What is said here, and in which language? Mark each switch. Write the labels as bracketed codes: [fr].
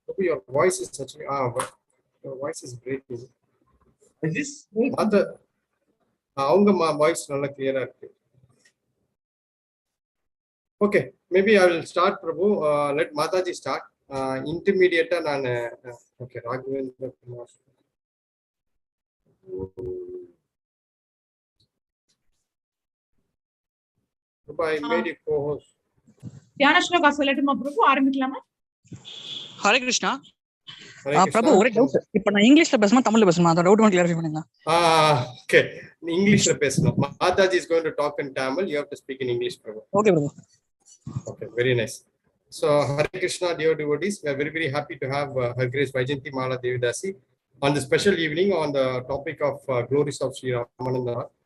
[en] Your voice is actually your voice is breaking. Is this? [ta] அவங்க voice நல்லா கிளியரா இருக்கு. [en] Okay, maybe I will start, Prabhu. Let Mataji start. Intermediate and okay, Raghavendra Kumar. Prabhu, I made you co-host. [ta] தியான ஸ்லோகா சொல்லட்டுமா பிரபு? ஆரம்பிக்கலாமா? ஹரே கிருஷ்ணா. பிரபு ஒரே doubt. இப்போ நான் இங்கிலீஷ்ல பேசணுமா தமிழ்ல பேசணுமா? அந்த டவுட் கிளியர் பண்ணுங்க. Okay, இங்கிலீஷ்ல பேசணும். [en] Mataji is going to talk in Tamil. You have to speak in English, Prabhu. Okay, Prabhu. Okay, very nice. So, Hare Krishna, dear devotees, we are very, very happy to have Her Grace Vaijeyanthi Mala Devidasi on the special evening on the topic of Glories of Sri Ramananda.